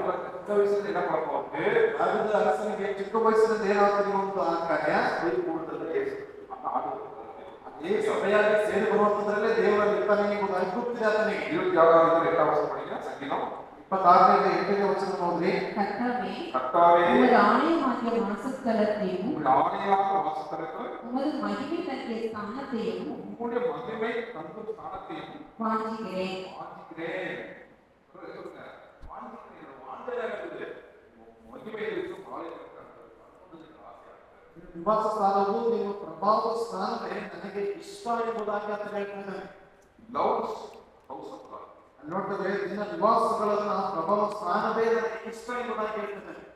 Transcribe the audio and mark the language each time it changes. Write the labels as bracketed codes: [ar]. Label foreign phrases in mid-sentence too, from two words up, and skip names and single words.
[kn] ಅರಸನಿಗೆ ಚಿಕ್ಕ ವಯಸ್ಸಿನಿಂದ ಏನಾಗ್ತದೆ ಒಂದು ಆ ಕಾರ್ಯ ಅದೇ ಸಭೆಯಾಗಿ ಸೇರಿ ಬರುವಂತದ್ರಲ್ಲೇ ದೇವರ ನಿಂತಾನೆ ಒಂದು ಅದ್ಭುತ ಆತನಿಗೆ. 26ನೇ 8ನೇ ವಚನ ನೋಡ್ರಿ. [ta] கர்த்தாவே உமது ஆலயமாகிய வாசஸ்தலத்தையும் உமது மகிமை தங்கிய ஸ்தானத்தையும் வாஞ்சிக்கிறேன். [kn] ನಿವಾಸ ಸ್ಥಾನವು ನಿಮ್ಮ ಪ್ರಭಾವ ಸ್ಥಾನವೇ ನನಗೆ ಇಷ್ಟ ಎಂಬುದಾಗಿ ಅಂತ ಹೇಳ್ತಿದ್ದಾನೆ. ನೋಡ್ತದೆ ನಿನ್ನ ನಿವಾಸಗಳನ್ನ ಪ್ರಭಾವ ಸ್ಥಾನವೇ ನನಗೆ ಇಷ್ಟ ಎಂಬುದಾಗಿ ಹೇಳ್ತಿದ್ದಾನೆ.